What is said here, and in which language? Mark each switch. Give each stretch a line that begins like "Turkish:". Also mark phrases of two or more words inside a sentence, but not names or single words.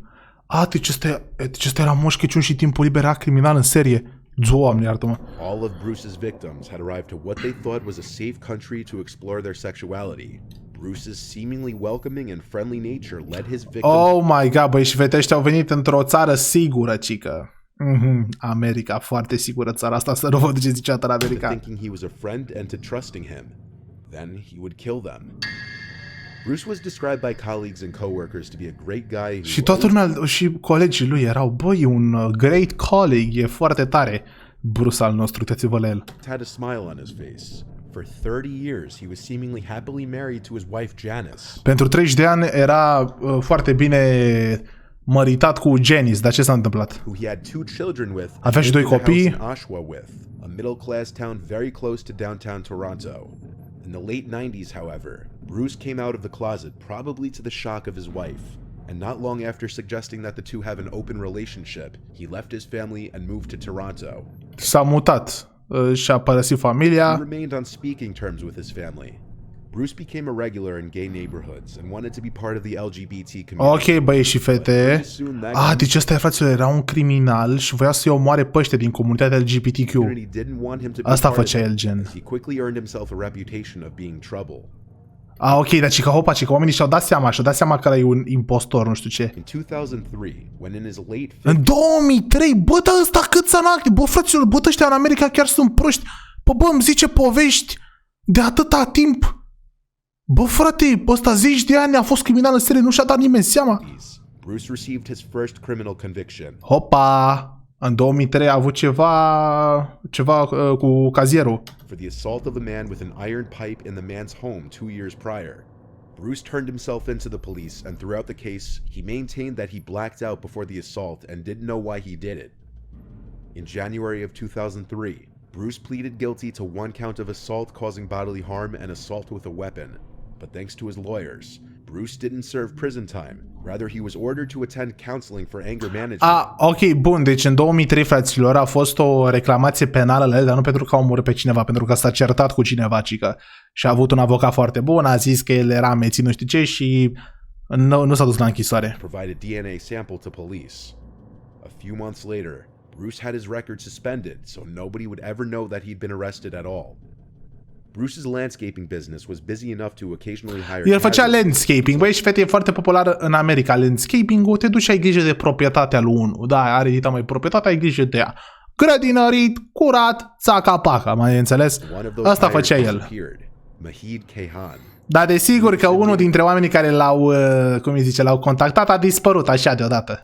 Romanian: Deci ăsta era Moș Crăciun și timpul liber era criminal în serie. Doamne, iartă-mă.
English: All of Bruce's victims had arrived to what they thought was a safe country to explore their sexuality. Bruce's seemingly welcoming and friendly nature led his victims... Oh my god,
Romanian: băi, și fete ăștia au venit într-o țară sigură, cică. America, foarte sigură țara asta, să nu vă duceți niciodată în America.
English: Thinking he was a friend and to trusting him. Then he would kill them. Bruce was described by colleagues and coworkers to be a great guy.
Romanian: Și toată lumea, și colegii lui erau, băi, un
English: great colleague,
Romanian: e foarte tare. Bruce al nostru, uitați-vă la el.
English: Had a smile on his face. For 30 years, he was seemingly happily married to his wife Janice.
Romanian: Pentru 30 de ani era foarte bine măritat cu Janice, dar ce s-a întâmplat?
English: Who he had 2 children with.
Romanian: Avea și 2 copii.
English: Oshawa with, a middle-class town very close to downtown Toronto. In the late 90s, however, Bruce came out of the closet probably to the shock of his wife. And not long after suggesting that the two have an open relationship, he left his family and moved to Toronto.
Romanian: S-a mutat și-a părăsit familia.
English: He remained on speaking terms with his family. Bruce became a regular in gay neighborhoods and wanted to be part of the LGBT community.
Romanian: Ok, băieți și fete. Deci ăsta, fraților, era un criminal și voia să-i omoare pe ăștia din comunitatea LGBTQ. Asta făcea el, gen.
English: He quickly earned himself a reputation of being trouble.
Romanian: Ok, deci că hopa, că oamenii și-au dat seama că ăla e un impostor, nu știu ce.
English: In 2003, when in his late
Romanian: În 2003, bă, dar ăsta cât s-a nacte, bă, fraților, bă, ăștia în America chiar sunt proști. Bă, îmi zice povești de atâta timp. Bă, frate, ăsta 10 de ani a fost criminal în serie, nu și-a dat nimeni seama.
English: Bruce received his first criminal conviction.
Romanian: Hopa! În 2003 a avut ceva cu cazierul.
English: For the assault of a man with an iron pipe in the man's home 2 years prior. Bruce turned himself into the police, and throughout the case, he maintained that he blacked out before the assault and didn't know why he did it. In January of 2003, Bruce pleaded guilty to 1 count of assault causing bodily harm and assault with a weapon. But thanks to his lawyers, Bruce didn't serve prison time. Rather, he was ordered to attend counseling for anger management.
Romanian: Ok, bun, deci în 2003, fraților, a fost o reclamație penală la el, dar nu pentru că a omorât pe cineva, pentru că s-a certat cu cineva, cică. Și a avut un avocat foarte bun, a zis că el era amețit, nu știu ce, și nu s-a dus la închisoare.
English: Provide a DNA sample to police. A few months later, Bruce had his record suspended, so nobody would ever know that he'd been arrested at all. Bruce's landscaping business was busy enough to occasionally hire.
Romanian: El făcea landscaping, băi, și fete, e foarte populară în America. Landscaping-ul, te duci și ai grijă de proprietatea lui unul. Da, are dita mai proprietatea, ai grijă de ea. Grădinărit, curat, țaca-paca, mai înțeles? Asta făcea el. Dar desigur că unul dintre oamenii care l-au contactat a dispărut așa deodată.